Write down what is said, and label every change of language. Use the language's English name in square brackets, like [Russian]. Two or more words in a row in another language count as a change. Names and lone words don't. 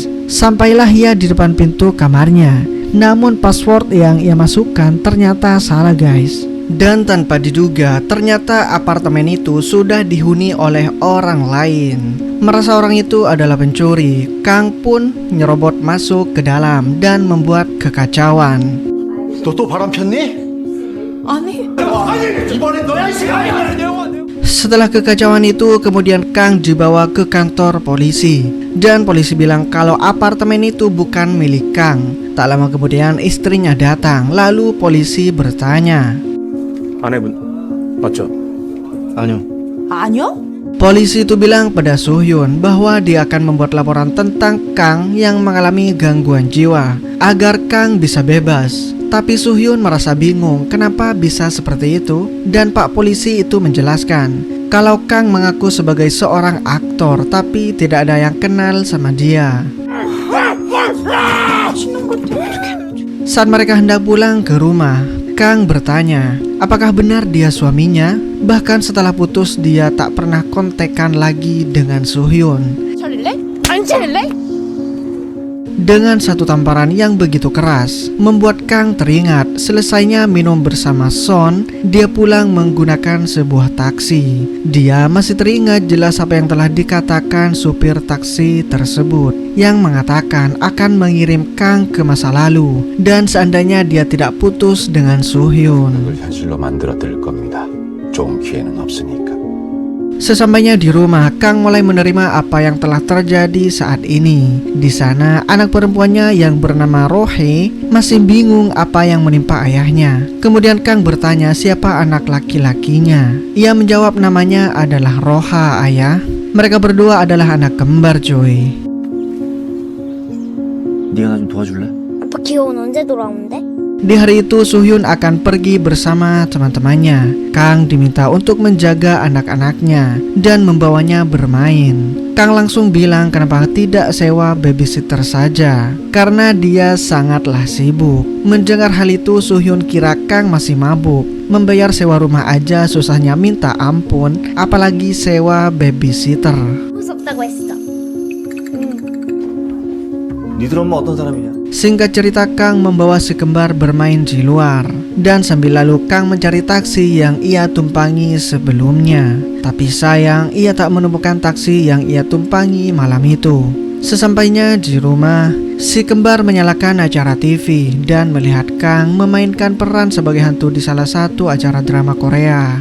[Indonesian] Sampailah ia di depan pintu kamarnya. Namun password yang ia masukkan ternyata salah guys. Dan tanpa diduga ternyata apartemen itu sudah dihuni oleh orang lain. Merasa orang itu adalah pencuri, Kang pun nyerobot masuk ke dalam dan membuat kekacauan. [Korean] 또 바람 폈니? 아니. 이번엔 너야 [Indonesian] Setelah kekacauan itu, kemudian Kang dibawa ke kantor polisi. Dan polisi bilang kalau apartemen itu bukan milik Kang. Tak lama kemudian istrinya datang. Lalu polisi bertanya, [Korean] 아내분 맞죠? 아니요. 아니요? [Indonesian] polisi itu bilang pada Suhyun bahwa dia akan membuat laporan tentang Kang yang mengalami gangguan jiwa agar Kang bisa bebas. Tapi Suhyun merasa bingung kenapa bisa seperti itu. Dan Pak Polisi itu menjelaskan kalau Kang mengaku sebagai seorang aktor tapi tidak ada yang kenal sama dia. Saat mereka hendak pulang ke rumah, Kang bertanya apakah benar dia suaminya. Bahkan setelah putus dia tak pernah kontekan lagi dengan Suhyun. [Korean] 차릴래? 안 차릴래? [Indonesian] Dengan satu tamparan yang begitu keras membuat Kang teringat selesainya minum bersama Son, dia pulang menggunakan sebuah taksi. Dia masih teringat jelas apa yang telah dikatakan supir taksi tersebut yang mengatakan akan mengirim Kang ke masa lalu dan seandainya dia tidak putus dengan Suhyun. [Korean] 걸 현실로 만들어드릴 겁니다. 좋은 기회는 없으니까. [Indonesian] Sesampainya di rumah, Kang mulai menerima apa yang telah terjadi saat ini. Di sana, anak perempuannya yang bernama Rohe masih bingung apa yang menimpa ayahnya. Kemudian Kang bertanya siapa anak laki-lakinya. Ia menjawab namanya adalah Roha, ayah. Mereka berdua adalah anak kembar, cuy. [Korean] 네가 나 좀 도와줄래? 아빠 기억은 언제 돌아오는데? [Indonesian] Di hari itu Suhyun akan pergi bersama teman-temannya. Kang diminta untuk menjaga anak-anaknya dan membawanya bermain. Kang langsung bilang kenapa tidak sewa babysitter saja karena dia sangatlah sibuk. Mendengar hal itu Suhyun kira Kang masih mabuk. Membayar sewa rumah aja susahnya minta ampun, apalagi sewa babysitter. [Korean] 무섭다고 했어. 니들 엄마 어떤 사람이냐? [Indonesian] Singkat cerita, Kang membawa si kembar bermain di luar. Dan sambil lalu Kang mencari taksi yang ia tumpangi sebelumnya. Tapi sayang, ia tak menemukan taksi yang ia tumpangi malam itu. Sesampainya di rumah, si kembar menyalakan acara TV dan melihat Kang memainkan peran sebagai hantu di salah satu acara drama Korea.